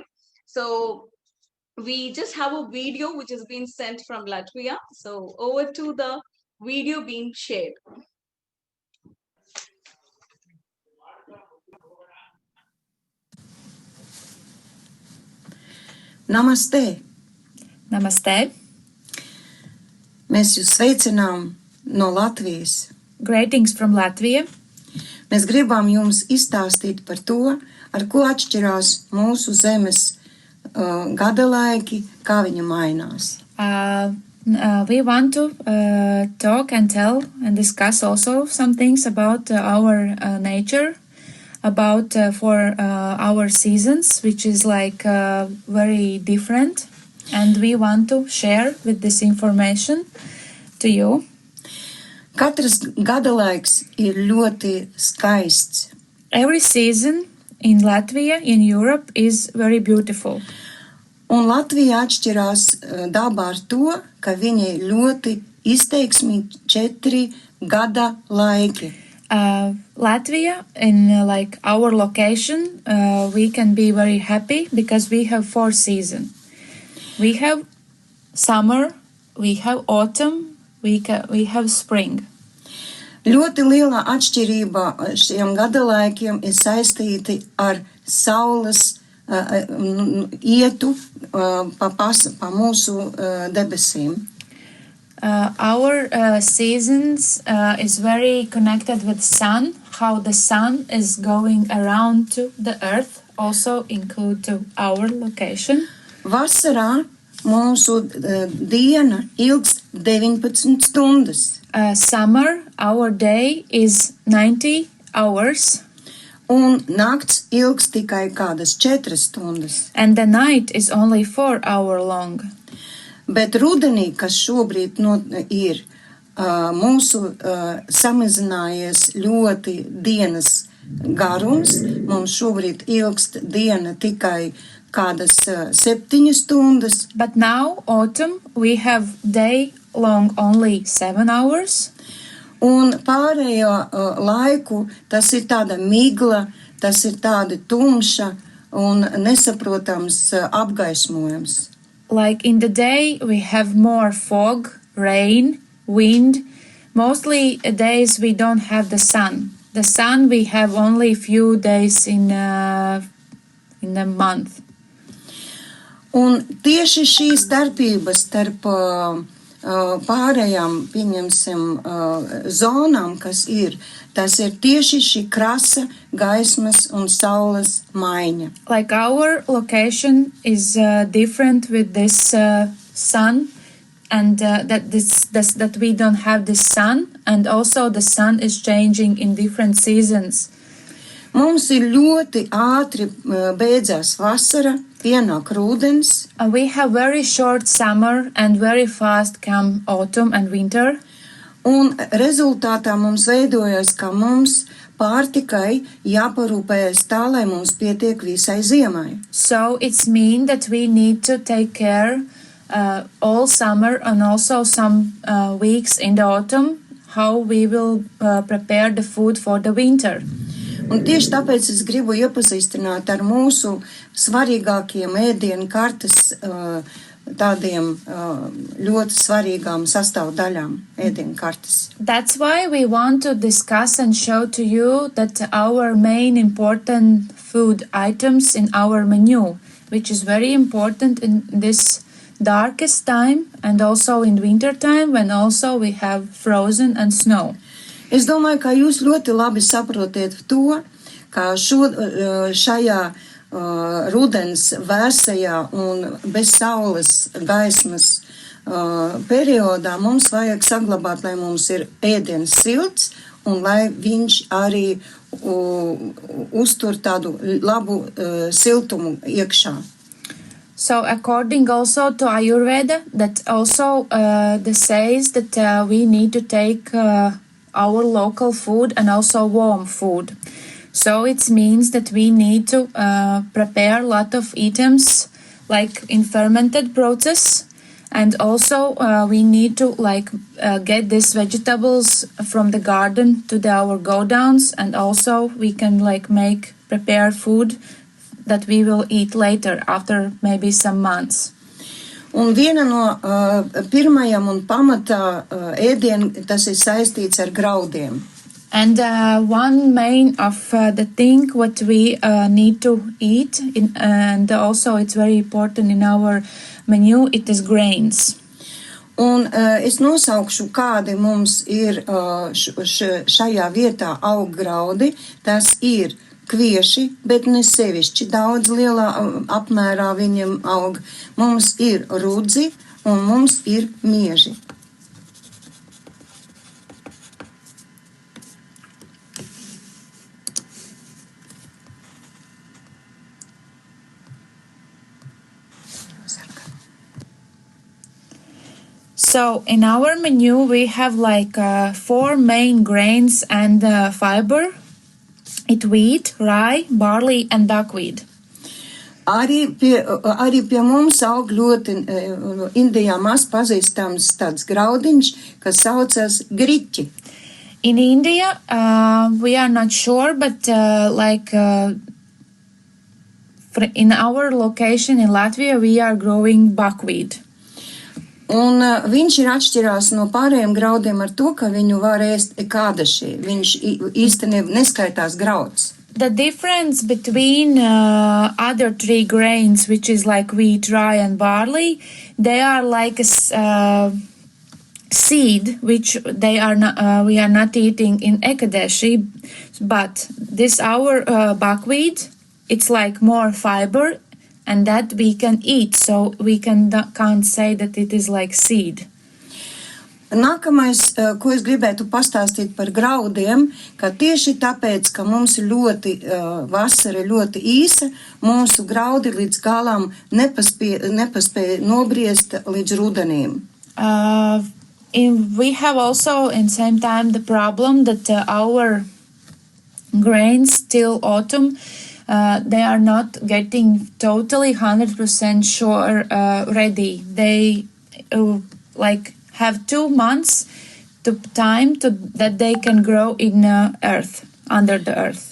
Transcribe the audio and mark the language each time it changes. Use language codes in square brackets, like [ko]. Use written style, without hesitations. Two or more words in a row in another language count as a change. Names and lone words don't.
[en] So we just have a video which has been sent from Latvia. So over to the video being shared. Namaste! Namaste! [lv] Mēs jūs sveicinām no Latvijas. [en] Greetings from Latvia. [lv] Mēs gribam jums izstāstīt par to, ar ko atšķirās mūsu zemes gadalaiki, kā viņi mainās. [en] We want to talk and tell and discuss also some things about our nature, about for our seasons, which is like very different, and we want to share with this information to you. [lv] Katrs gadalaiks ir ļoti skaists. [en] Every season in Latvia, in Europe, is very beautiful. [lv] Un Latvija atšķirās dabā ar to, ka viņai ļoti izteiksmīgi 4 gada laiki. [en] Latvia, in like our location, we can be very happy because we have 4 seasons. We have summer, we have autumn, we have spring. [lv] Ļoti liela atšķirība šiem gadalaikiem ir saistīti ar saules ietu pa mūsu debesīm. [en] Our seasons is very connected with sun, how the sun is going around to the earth, also include to our location. [lv] Vasarā mūsu diena ilgst 19 stundas. [en] Summer, our day is 90 hours. [lv] Un nakts ilgst tikai kādas 4 stundas. [en] And the night is only 4 hours long. [lv] Bet rudenī, kas šobrīd ir, mūsu samazinājies ļoti dienas garums. Mums šobrīd ilgst diena tikai kādas 7 stundas. [en] But now, autumn, we have day long only 7 hours. [lv] Un pārējo laiku tas ir tāda migla, tas ir tāda tumša un nesaprotams apgaismojums. [en] Like in the day, we have more fog, rain, wind. Mostly days we don't have the sun. The sun we have only a few days in a month. [lv] Un tieši šī starpības starp pārējām, pieņemsim, zonām, kas ir, tas ir tieši šī krasa, gaismas un saules maiņa. [en] Like our location is different with this sun, and that we don't have this sun and also the sun is changing in different seasons. [lv] Mums ir ļoti ātri beidzās vasara, pienāk rudens, [en] We have very short summer and very fast come autumn and winter. [lv] un rezultātā mums veidojas, ka mums pārtikai jāparūpējas tā, lai mums pietiek visai ziemai. [en] So it's mean that we need to take care all summer and also some weeks in the autumn how we will prepare the food for the winter. [lv] Un tieši tāpēc es gribu iepazīstināt ar mūsu svarīgākiem ēdienu kartes tādiem ļoti svarīgām sastāvdaļām ēdienu kartes. [en] That's why we want to discuss and show to you that our main important food items in our menu, which is very important in this darkest time and also in winter time when also we have frozen and snow. [lv] Es domāju, ka jūs ļoti labi saprotiet to, ka šajā rudens vēsajā un bez saules gaismas periodā mums vajag saglabāt, lai mums ir ēdiens silts un lai viņš arī uztur tādu labu siltumu iekšā. [en] So according also to Ayurveda, that also says that we need to take our local food and also warm food. So it means that we need to prepare a lot of items like in fermented process, and also we need to get these vegetables from the garden to our go downs, and also we can prepare food that we will eat later after maybe some months. [lv] Un viena no pirmajām un pamatā ēdienu, tas ir saistīts ar graudiem. [en] And one main of the thing what we need to eat, and also it's very important in our menu, it is grains. [lv] Un es nosaukšu, kādi mums ir šajā vietā aug graudi. Tas ir kvieši, bet ne sevišķi daudz lielā apmērā viņiem aug. Mums ir rudzi un mums ir mieži. [en] So in our menu we have 4 main grains and fiber. It's wheat, rye, barley and buckwheat. [lv] Arī pie mums aug ļoti Indijā maz pazīstams tāds graudiņš, kas saucas griķi. [en] In India, we are not sure, but in our location in Latvia, we are growing buckwheat. [lv] Un viņš ir atšķirās no pārējiem graudiem ar to, ka viņu var ēst kādaši. Viņš īstenībā neskaitās grauds. [en] The difference between other 3 grains, which is like wheat, rye and barley, they are like a seed, which they are not, we are not eating in Ekadashi, but this our buckwheat, it's like more fiber, and that we can eat, so we can't say that it is like seed. [lv] Nākamais, ko es gribētu pastāstīt par graudiem, ka tieši tāpēc, ka mums ir vasara ļoti īsa, mūsu graudi līdz galam nepaspēja nobriest līdz rudenim. [en] We have also in same time the problem that our grains till autumn, they are not getting totally 100% sure ready. They have 2 months time that they can grow in earth, under the earth.